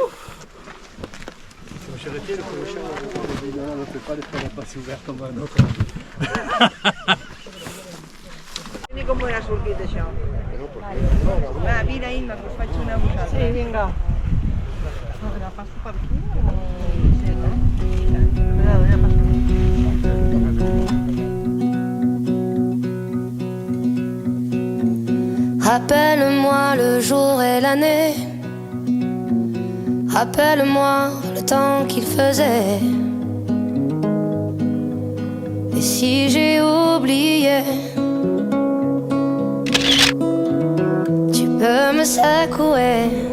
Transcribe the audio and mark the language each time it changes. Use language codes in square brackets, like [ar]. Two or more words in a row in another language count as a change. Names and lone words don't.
[ca] Ni com ha sortit això. Va, vine, Imma, que us faig una vosaltres. Sí, vinga. A veure, passo per aquí o... Sí, no? A veure, ja passo. [fr] Rappelle-moi le jour et l'année. Rappelle-moi le temps qu'il faisait. Et si j'ai oublié, tu peux me secouer.